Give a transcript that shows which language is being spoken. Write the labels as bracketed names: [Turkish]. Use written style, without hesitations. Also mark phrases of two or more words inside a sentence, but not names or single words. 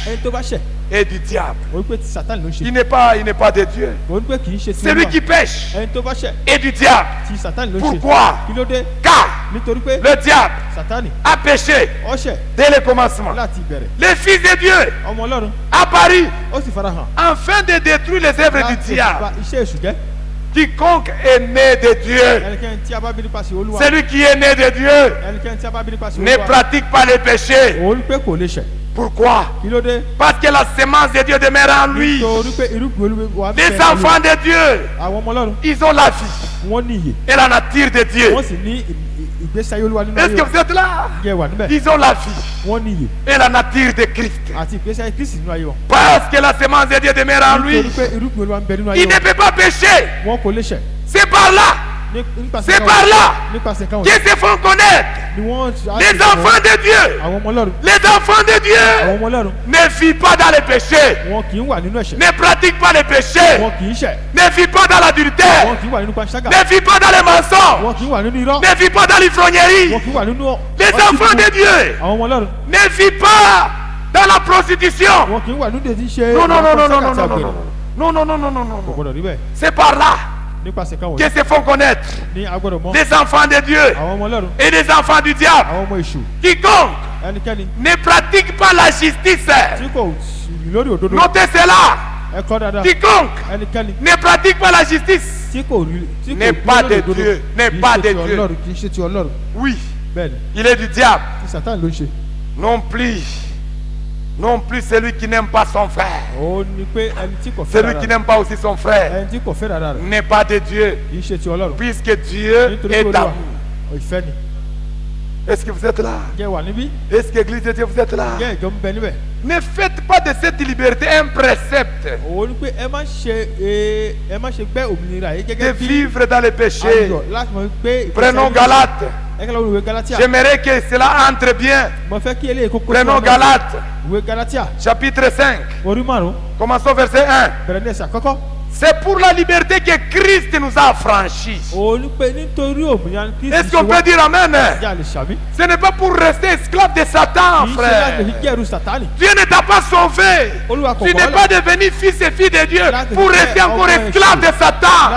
[Yoruba] ẹni tó bá ṣẹ̀, [French] est du diable. [Yoruba] ó rí pé ti Sátánì ló ń ṣe. [French] Il n'est pas de Dieu. [Yoruba] Ó rí pé kì í ṣe ti [French] Celui [Yoruba] Olúwa. [French] qui pêche [Yoruba] Ẹni tó bá ṣẹ̀, [French] est du diable. [Yoruba] ti Sátánì ló ń ṣe. [French] Pourquoi? [Yoruba] Kí ló dé? [French] Car [Yoruba] Nítorí pé [French] le diable [Yoruba] Sátánì [French] a péché [Yoruba] ó ṣẹ̀ [French] dès le commencement. [Yoruba] láti ìbẹ̀rẹ̀. [French] Le Fils de Dieu [Yoruba] Ọmọ Ọlọ́run [French] apparu [Yoruba] ó sì farahàn. [French] afin de détruire les œuvres du [Yoruba] Láti [French] diable. [Yoruba] bà iṣẹ́ èṣù jẹ́. [French] Quiconque est né de Dieu, [Yoruba] Ẹnikẹ́ni tí a bá bí nípasẹ̀ Olúwa. [French] celui qui est né de Dieu, [Yoruba] Ẹnikẹ́ni tí a bá bí nípasẹ̀ [French] ne [Yoruba] Olúwa. [French] pratique pas les péchés. [Yoruba] Ó rí pé kò lè ṣẹ̀. [French] Pourquoi? [Yoruba] Kí ló dé? [French] Parce que la sémence de Dieu demeure en lui. [Yoruba] Nítorí pé irúgbìn Olúwa ń bẹ [French] Les [Yoruba] nínú [French] enfants de Dieu, [Yoruba] àwọn ọmọ Ọlọ́run. [French] ils ont la vie [Yoruba] Wọ́n ní iyè. [French] et la nature de Dieu. [Yoruba] Wọ́n sì ní ìgbésí ayé Olúwa nínú [French] Est-ce [Yoruba] ayé [French] que [Yoruba] wọn. [French] vous êtes là? [Yoruba] Ǹjẹ́ wà níbẹ̀? [French] Ils ont la vie [Yoruba] Wọ́n ní iyè [French] et la nature de Christ. [Yoruba] àti ìgbésí ayé Kristi nínú ayé wọn. [French] Parce que la sémence de Dieu demeure en lui. [Yoruba] Nítorí pé irúgbìn Olúwa ń bẹ nínú ayé [French] Il ne [Yoruba] wọn. [French] peut pas pécher. [Yoruba] Wọn kò lè ṣẹ̀. [French] C'est par là, [Yoruba] Nípasẹ̀ [French] c'est [Yoruba] kan [French] par [Yoruba] wọ̀nyí- [French] là [Yoruba] nípasẹ̀ kan [French] qu'ils [Yoruba] wọ̀nyí [French] se font connaître. [Yoruba] ni wọ́n [French] Les enfants de Dieu, [Yoruba] àwọn ọmọ Ọlọ́run. [French] les enfants de [Yoruba] Àwọn [French] Dieu [Yoruba] ọmọ Ọlọ́run. [French] ne vivent pas dans les péchés, [Yoruba] Wọn kì í wà nínú ẹ̀ṣẹ̀. [French] ne pratiquent pas les péchés, [Yoruba] Wọn kì í ṣẹ̀. [French] ne vivent pas dans l'adultère, [Yoruba] Wọn kì í wà nínú panṣágà. [French] ne vivent pas dans les mensonges, [Yoruba] Wọn kì í wà nínú irọ́. [French] ne vivent pas dans l'ivrognerie. [Yoruba] Wọn kì í wà nínú [French] Les [Yoruba] ọtí [French] enfants [Yoruba] mímu. [French] de Dieu [Yoruba] Àwọn ọmọ Ọlọ́run. [French] ne vivent pas dans la prostitution. [Yoruba] Wọn kì í wà nínú ètí ṣe [French] Non, non, non, non, non, [Yoruba] panṣágà [French] non, [Yoruba] àti [French] non, [Yoruba] àgbèrè. [French] non, non, non, non, non, non, [Yoruba] Kò [French] non. [Yoruba] gbọdọ̀ rí bẹ́ẹ̀. [French] C'est par là [Yoruba] Nípasẹ̀ kan wọ̀nyí [French] qu'ils se font connaître. [Yoruba] ní agbọ́dọ̀ mọ̀. [French] Les enfants de Dieu [Yoruba] Àwọn ọmọ Ọlọ́run. [French] et les enfants du diable. [Yoruba] Àwọn ọmọ èṣù. [French] Quiconque [Yoruba] Ẹnikẹ́ni [French] ne pratique pas la justice, [Yoruba] tí kò sí lórí òdodo. [French] notez cela. [Yoruba] Ẹ kọ́ dáadáa. [French] Quiconque [Yoruba] Ẹnikẹ́ni [French] ne pratique pas la justice [Yoruba] tí kò rí tí kò [French] N'est [Yoruba] dúró [French] pas [Yoruba] lórí [French] de [Yoruba] òdodo. [French] Dieu, n'est [Yoruba] Kì í [French] pas [Yoruba] ṣe [French] de [Yoruba] ti [French] Dieu. [Yoruba] Ọlọ́run, kì í ṣe ti Ọlọ́run. [French] Oui, [Yoruba] Bẹ́ẹ̀ni, [French] il est du diable. [Yoruba] tí Sátánì ló ń ṣe. [French] Non plus celui qui n'aime pas son frère. [Yoruba] Ó ní pé ẹni tí kò fẹ́ [French] Celui [Yoruba] rárá [French] qui [Yoruba] rẹ̀. [French] n'aime pas aussi son frère [Yoruba] Ẹni tí kò fẹ́ rárá rẹ̀. [French] n'est pas de Dieu, [Yoruba] Kì í ṣe ti Ọlọ́run. [French] puisque Dieu [Yoruba] Nítorí pé [French] est [Yoruba] Olúwa [French] amour. [Yoruba] ìfẹ́ ni. [French] Est-ce que vous êtes là? [Yoruba] Ǹjẹ́ wà níbí? [French] Est-ce que l'église de Dieu vous êtes là? [Yoruba] Ǹjẹ́ ìjọ ń bẹ níbẹ̀? [French] Ne faites pas de cette liberté un précepte [Yoruba] Ó ní pé ẹ má ṣe gbẹ́ òmìnira yìí [French] de [Yoruba] gẹ́gẹ́ bí [French] vivre dans les péchés. [Yoruba] ayọ̀ láti mọ̀ pé ìgbésí [French] Prenons [Yoruba] ayé- [French] Galates. [Yoruba] Ẹ kẹ́lẹ́ olùwé Galatia. [French] J'aimerais que cela entre bien. [Yoruba] Mo fẹ́ kí eléyìí kókó [French] Prenons Galates, [Yoruba] Ìwé Galatia [French] chapitre 5. [Yoruba] orí 5 [French] Commençons verset 1. [Yoruba] bẹ̀rẹ̀ ní ẹsẹ̀ àkọ́kọ́. [French] C'est pour la liberté que Christ nous a affranchis. Est-ce qu'on peut dire amen? Ce n'est pas pour rester esclave de Satan, frère. Dieu ne t'a pas sauvé. Tu n'es pas devenu fils et fille de Dieu pour rester encore esclave de Satan.